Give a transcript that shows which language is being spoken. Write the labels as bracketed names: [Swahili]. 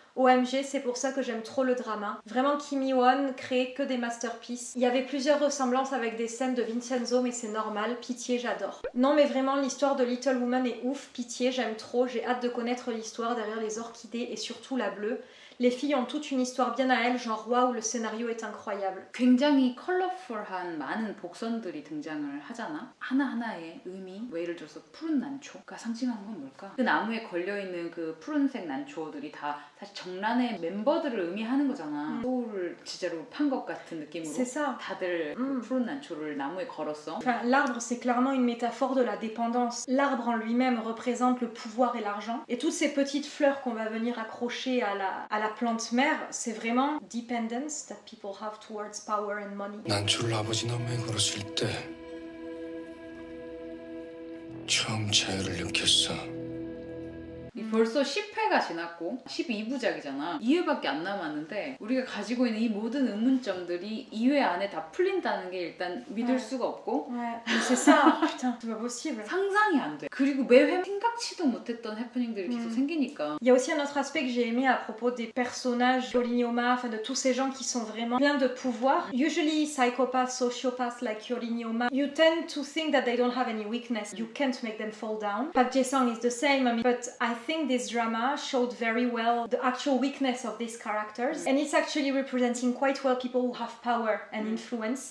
[French] OMG, c'est pour ça que j'aime trop le drama. Vraiment, Kim Hee-won crée que des masterpieces. Il y avait plusieurs ressemblances avec des scènes de Vincenzo, mais c'est normal. Pitié, j'adore. Non, mais vraiment, l'histoire de Little Woman est ouf. Pitié, j'aime trop. J'ai hâte de connaître l'histoire derrière les orchidées et surtout la bleue. les filles ont toute une histoire bien à elles, genre waouh, le scénario est incroyable. [Korean] 굉장히 컬러풀한 많은 복선들이 등장을 하잖아. 하나하나의 의미, 뭐 예를 들어서 푸른 난초가 상징하는 건 뭘까? 그 나무에 걸려있는 그 푸른색 난초들이 다 사실 정란의 멤버들을 의미하는 거잖아. 소울을 진짜로 판 것 같은 느낌으로 다들 그 푸른 난초를 나무에 걸었어. [French] Enfin, l'arbre, c'est clairement une métaphore de la dépendance. L'arbre en lui-même représente le pouvoir et l'argent. Et toutes ces petites fleurs qu'on va venir accrocher à la plante mère, c'est vraiment [English] dependence that people have towards power and money. [Korean] 난초를 아버지 나무에 걸었을 때 처음 자유를 느꼈어. 벌써 10회가 지났고 12부작이잖아. 2회밖에 안 남았는데 우리가 가지고 있는 이 모든 의문점들이 2회 안에 다 풀린다는 게 일단 믿을 수가 없고 [French] Ouais, mais c'est ça, putain, c'est pas possible. [Korean] 상상이 안 돼. 그리고 매회 생각지도 못했던 해프닝들이 계속 생기니까. [French] Il y a aussi un autre aspect que j'ai aimé à propos des personnages Yorinioma, enfin de tous ces gens qui sont vraiment pleins de pouvoir. [English] Usually psychopaths, sociopaths like Yorinioma, you tend to think that they don't have any weakness. You can't make them fall down. Park Jae-sung is the same, I mean, but I think this drama showed very well the actual weakness of these characters, and it's actually representing quite well people who have power and influence.